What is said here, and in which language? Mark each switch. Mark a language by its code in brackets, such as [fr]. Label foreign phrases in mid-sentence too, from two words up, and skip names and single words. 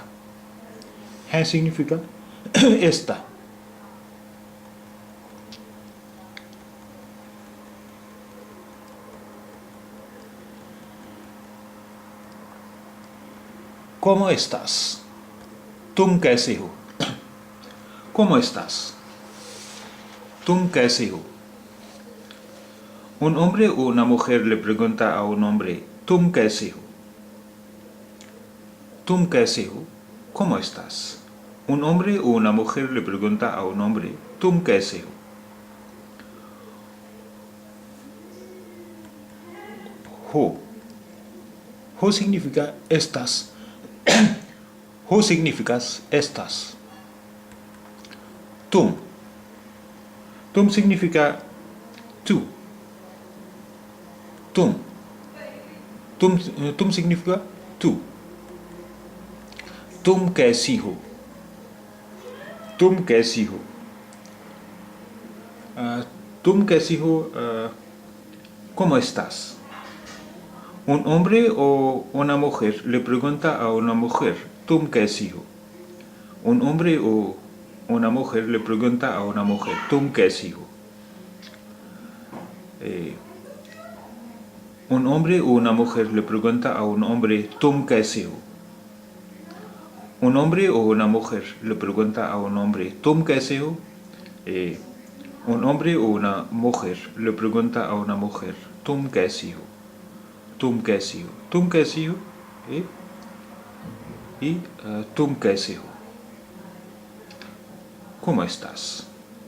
[es] हैं significa esta. ¿Cómo estás? [hi] तुम कैसे हो? [es] ¿Cómo estás? [hi] तुम कैसे हो? [es] Un hombre o una mujer le pregunta a un hombre [hi] ¿तुम कैसे हो? ¿तुम कैसे हो? [es] ¿Cómo estás? Un hombre o una mujer le pregunta a un hombre [hi] ¿तुम कैसे हो? Ho. [es] Ho significa estás. Ho significas estás. Tum. Tum significa tú. Tum. Tum significa tú. [hi] Tum कैसी हो? तुम कैसी हो? तुम कैसी हो? [es] ¿Cómo estás? Un hombre o una mujer le pregunta a una mujer [hi] ¿तुम कैसी हो? [es] Un hombre o una mujer le pregunta a una mujer [hi] ¿तुम कैसी हो? [es] Un hombre o una mujer le pregunta a un hombre [hi] ¿तुम कैसे हो? [es] Un hombre o una mujer le pregunta a un hombre [hi] ¿तुम कैसे हो? [es] Un hombre o una mujer le pregunta a una mujer [hi] ¿तुम कैसी हो? ¿तुम कैसी हो? ¿तुम कैसी हो? Y ¿तुम कैसे हो? [es] ¿Cómo estás?